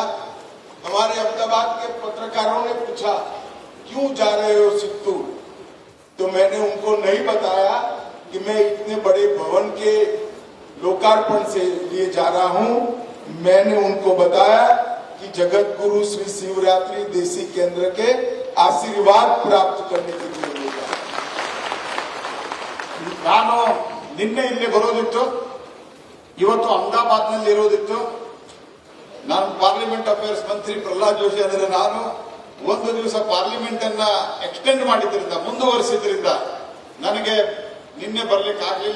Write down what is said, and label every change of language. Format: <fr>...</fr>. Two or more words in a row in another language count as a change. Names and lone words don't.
<hi>हमारे अहमदाबाद के पत्रकारों ने पूछा क्यों जा रहे हो सित्तूर, तो मैंने उनको नहीं बताया कि मैं इतने बड़े भवन के लोकार्पण से लिए जा रहा हूं. मैंने उनको बताया कि जगत गुरु श्री शिवरात्रि देसी केंद्र के आशीर्वाद प्राप्त करने के लिए होगा.</hi> <kn>ನಾನು ನಿನ್ನೆ ಇಲ್ಲಿ ಬರೋದಿತ್ತು, ಇವತ್ತು ಅಹಮದಾಬಾದ್ನಲ್ಲಿ ಇರೋದಿತ್ತು. ನಾನು</kn> <en>parliament affairs</en> <kn>ಮಂತ್ರಿ ಪ್ರಹ್ಲಾದ್ ಜೋಶಿ ಅಂದರೆ ನಾನು ಒಂದು ದಿವಸ ಪಾರ್ಲಿಮೆಂಟ್ ಅನ್ನ ಎಕ್ಸ್ಟೆಂಡ್ ಮಾಡಿದ್ರಿಂದ, ಮುಂದುವರಿಸಿದ್ರಿಂದ ನನಗೆ ನಿನ್ನೆ ಬರ್ಲಿಕ್ಕೆ ಆಗಲಿಲ್ಲ.</kn>